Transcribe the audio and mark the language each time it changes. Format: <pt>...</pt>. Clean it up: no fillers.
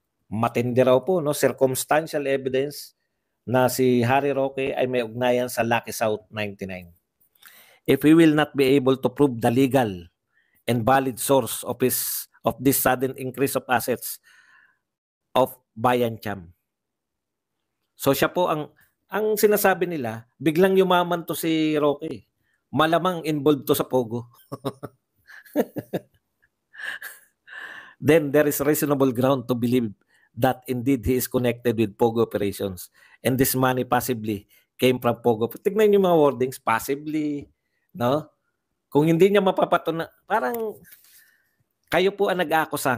<tl>Matindi raw po, no? Circumstantial evidence na si Harry Roque ay may ugnayan sa Lucky South 99.</tl> <en>If we will not be able to prove the legal and valid source of this sudden increase of assets of Bayan Cham.</en> <tl>So siya po ang sinasabi nila, biglang yumaman to si Roque. Malamang involved to sa POGO.</tl> <en>Then there is reasonable ground to believe that indeed he is connected with POGO operations. And this money possibly came from POGO.</en> <tl>Tignan niyo mga wordings, possibly, no? Kung hindi niya mapapatunan, parang kayo po ang nag-aakusa.</tl>